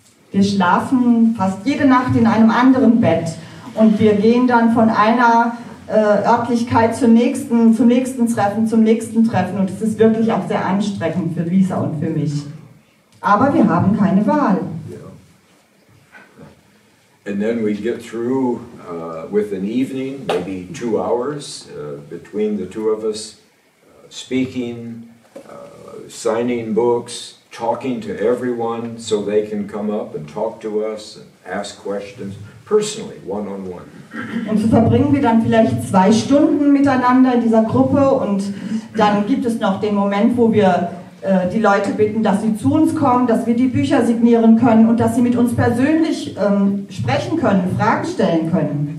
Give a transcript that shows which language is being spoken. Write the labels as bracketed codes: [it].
[de] Wir schlafen fast jede Nacht in einem anderen Bett und wir gehen dann von einer Örtlichkeit zum nächsten Treffen und es ist wirklich auch sehr anstrengend für Lisa und für mich. Aber wir haben keine Wahl. Yeah. [en] And then we get through with an evening, maybe 2 hours between the two of us, speaking, signing books, talking to everyone so they can come up and talk to us and ask questions personally, one-on-one. [de] Und so verbringen wir dann vielleicht 2 Stunden miteinander in dieser Gruppe und dann gibt es noch den Moment, wo wir die Leute bitten, dass sie zu uns kommen, dass wir die Bücher signieren können und dass sie mit uns persönlich sprechen können, Fragen stellen können.